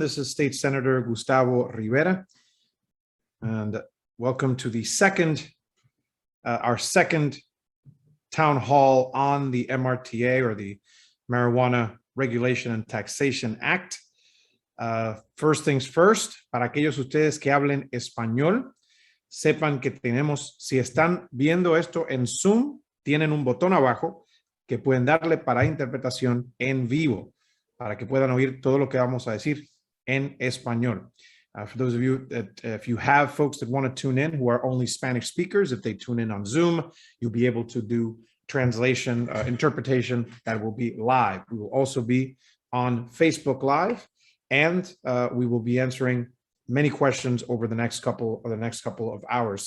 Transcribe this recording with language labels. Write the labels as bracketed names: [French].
[English] This is State Senator Gustavo Rivera, and welcome to the our second town hall on the MRTA, or the Marijuana Regulation and Taxation Act. First things first, [Spanish] para aquellos de ustedes que hablen español, sepan que tenemos, si están viendo esto en Zoom, tienen un botón abajo que pueden darle para interpretación en vivo, para que puedan oír todo lo que vamos a decir en español. [English] For those of you that, if you have folks that want to tune in who are only Spanish speakers, if they tune in on Zoom, you'll be able to do translation, interpretation that will be live. We will also be on Facebook Live, and we will be answering many questions over the next couple of hours.